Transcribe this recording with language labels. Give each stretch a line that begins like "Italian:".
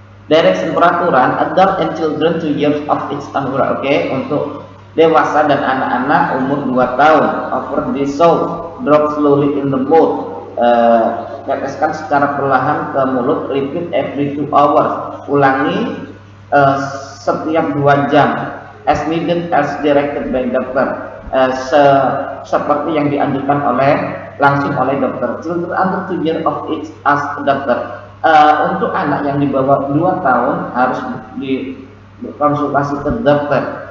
English: Direction peraturan adult and children 2 years of age and over.
Indonesian: Oke, untuk dewasa dan anak-anak umur 2 tahun.
English: Over the soul, drop slowly in the mouth.
Indonesian: Teteskan secara perlahan ke mulut.
English: Repeat every 2 hours.
Indonesian: Ulangi setiap 2 jam.
English: As needed as directed by doctor.
Indonesian: Seperti yang dianjurkan langsung oleh dokter.
English: Children under 2 years of age ask doctor.
Indonesian: Untuk anak yang di bawah 2 tahun harus dikonsultasi ke dokter.